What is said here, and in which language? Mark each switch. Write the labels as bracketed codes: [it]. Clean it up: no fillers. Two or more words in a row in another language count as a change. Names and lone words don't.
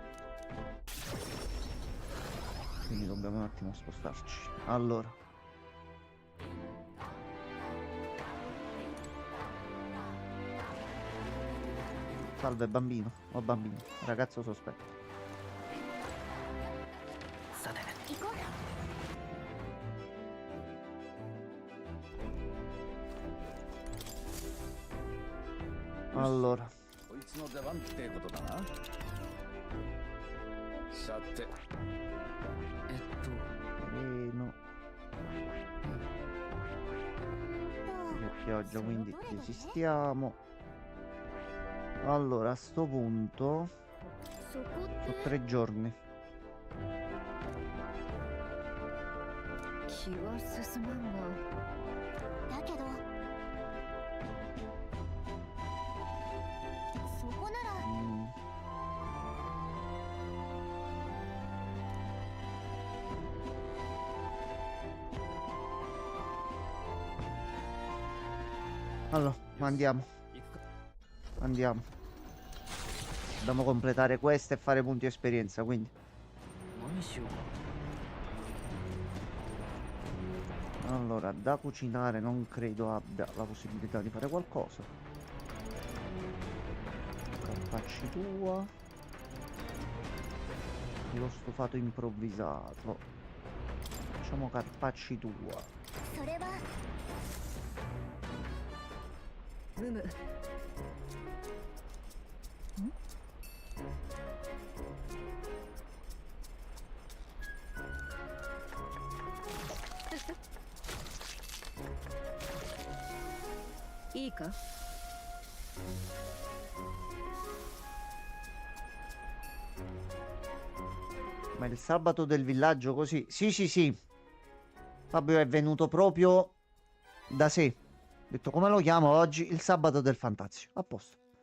[it] Quindi dobbiamo un attimo spostarci. Allora, salve bambino o bambino, ragazzo sospetto. [ja] 行こう [it] Allora, [ja] こいつの出番ってことだな。さて、 [it] treno. C'è pioggia, quindi resistiamo. Allora, a sto punto [ja] そこっ [it] sono [ja] て [it] 3 giorni. [ja] 気は進まんがだけどそこなら [it] Mm. Allora, andiamo. Andiamo. Dobbiamo completare questa e fare punti esperienza, quindi. [ja] 何しようか。 [it] Allora, da cucinare non credo abbia la possibilità di fare qualcosa. Carpacci tua. Lo stufato improvvisato. Facciamo carpacci tua. [ja] それはムムいいか [it] Ma il sabato del villaggio così? Sì, sì, sì. Fabio è venuto proprio da sé. Ho detto come lo chiamo oggi? Il sabato del Fantazio. A posto.